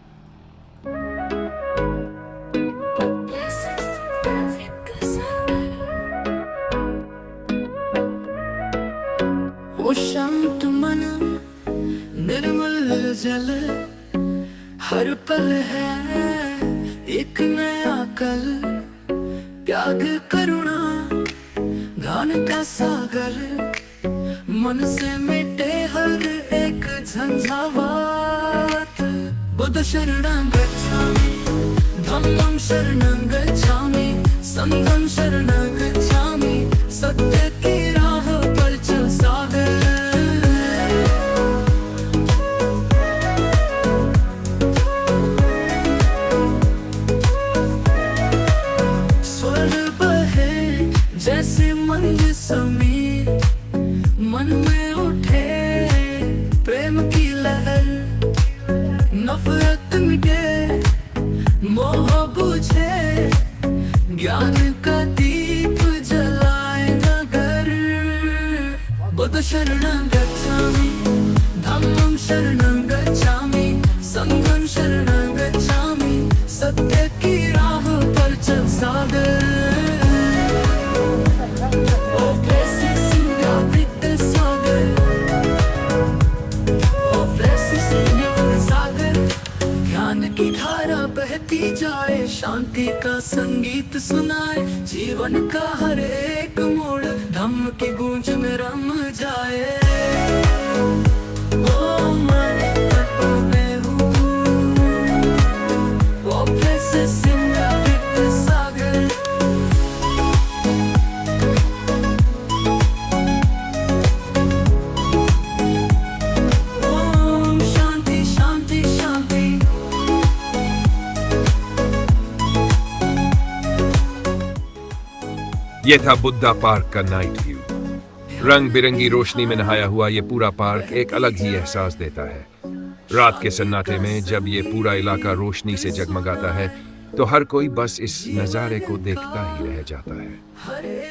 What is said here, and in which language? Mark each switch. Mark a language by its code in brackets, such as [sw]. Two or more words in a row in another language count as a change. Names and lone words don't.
[hi] वो शांत मन निर्मल जल, हर पल है एक नया कल। त्याग करुणा ज्ञान का सागर, मन से मिटे हर एक झंझावात। [pi] बुद्ध शरणं गच्छामि, धम्मं शरणं गच्छामि, संघं शरणं गच्छामि। [hi] सत्य की राह पर चल सागर। स्वर बहे जैसे मंद समीर, मन में उठे प्रेम की लहर। नफरत मिटे, मोह बुझे, ज्ञान का दीप जलाए नगर। [pi] बुद्ध शरणं गच्छामि, धम्मं शरणं गच्छामि, संघं शरणं गच्छामि। [hi] सत्य की राह पर चल सागर। ओ blessed Sangha Vidya Sagar, ओ blessed Sangha Vidya Sagar। ज्ञान की धारा बहती जाए, शांति का संगीत सुनाए। जीवन का हर एक मोड़ धम्म की गूंज में रम जाए। ओ मन तत्व में हूँ, ओ blessed Sangha Vidya Sagar। ओम शांति शांति शांति। यह था बुद्धा पार्क का नाइट व्यू। रंग बिरंगी रोशनी में नहाया हुआ ये पूरा पार्क एक अलग ही एहसास देता है। रात के सन्नाटे में जब ये पूरा इलाका रोशनी से जगमगाता है तो हर कोई बस इस नज़ारे को देखता ही रह जाता है।